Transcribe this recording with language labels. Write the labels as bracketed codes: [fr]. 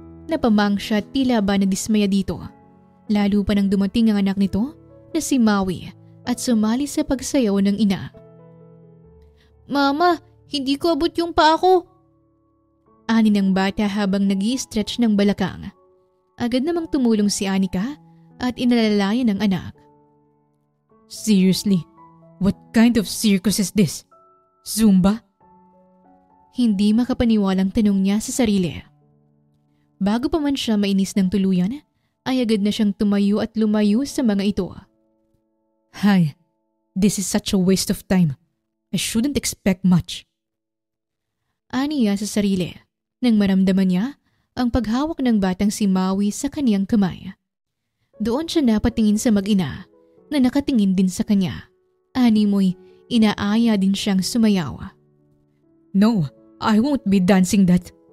[tl] Napamang siya tila ba nadismaya dito. Lalo pa nang dumating ang anak nito na si Maui at sumali sa pagsayaw ng ina. Mama, hindi ko abot yung paa ko. Ani ng bata habang nag-i-stretch ng balakang. Agad namang tumulong si Anika at inalalayan ng anak. [en] Seriously, what kind of circus is this? Zumba? [tl] Hindi makapaniwalang tanong niya sa sarili. Bago pa man siya mainis ng tuluyan, ay agad na siyang tumayo at lumayo sa mga ito. [en] Hi, this is such a waste of time. I shouldn't expect much. [tl] Aniya sa sarili nang maramdaman niya ang paghawak ng batang si Maui sa kaniyang kamay. Doon siya napatingin sa mag-ina na nakatingin din sa kanya. Animoy inaaya din siyang sumayaw. [en] No, I won't be dancing that.